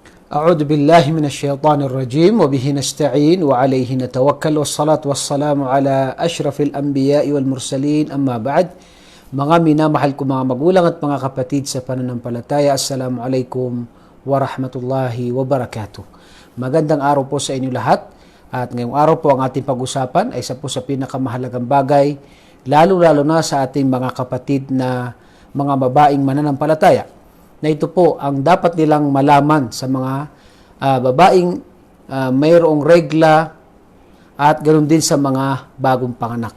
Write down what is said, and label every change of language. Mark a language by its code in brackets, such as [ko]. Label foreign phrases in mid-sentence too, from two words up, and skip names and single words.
[ar] أعوذ بالله من الشيطان الرجيم وبه نستعين وعليه نتوكل والصلاة والسلام على أشرف الأنبياء والمرسلين أما بعد. [tl] Mga minamahal ko mga magulang at mga kapatid sa pananampalataya, [ar] السلام عليكم ورحمة الله وبركاته. [tl] Magandang araw po sa inyo lahat. At ngayong araw po ang ating pag-usapan ay isa po sa pinakamahalagang bagay, lalo-lalo na sa ating mga kapatid na mga babaeng mananampalataya, na ito po ang dapat nilang malaman sa mga babaeng mayroong regla at ganoon din sa mga bagong panganak.